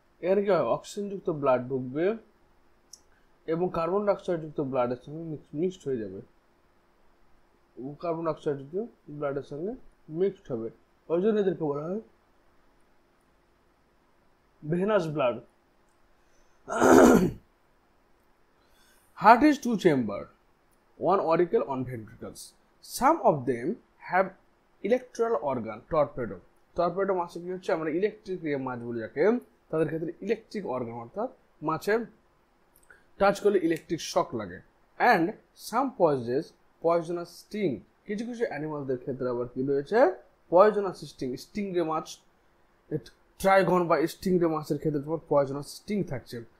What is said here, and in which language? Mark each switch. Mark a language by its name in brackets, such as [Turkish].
[Bangla] এর কি হয়, অক্সিজেন যুক্ত ব্লাড ঢুকবে এবং কার্বন ডাইঅক্সাইড যুক্ত ব্লাডের সঙ্গে মিক্সড হয়ে যাবে, কার্বন ডাইঅক্সাইড যুক্ত ব্লাডের সঙ্গে মিক্সড হবে, ওই জন্য এদেরকে বলা হয় venous blood. [English] Heart is two chamber, one auricle, one ventricles. Some of them have electoral organ, torpedo, [Bangla] তারপর এটা মাছে কি হচ্ছে, আমরা ইলেকট্রিক মাছ বলি যাকে, তাদের ক্ষেত্রে ইলেকট্রিক অর্গান, অর্থাৎ মাছের টাচ করলে ইলেকট্রিক শক লাগে। [English] and some poisonous sting, [Bangla] কিছু কিছু অ্যানিমালদের ক্ষেত্রে আবার কি রয়েছে, পয়জনাস স্টিং, স্টিংরে মাছ, ট্রাইগন বা স্টিংরে মাছের ক্ষেত্রে তোমার পয়জনাস স্টিং থাকছে।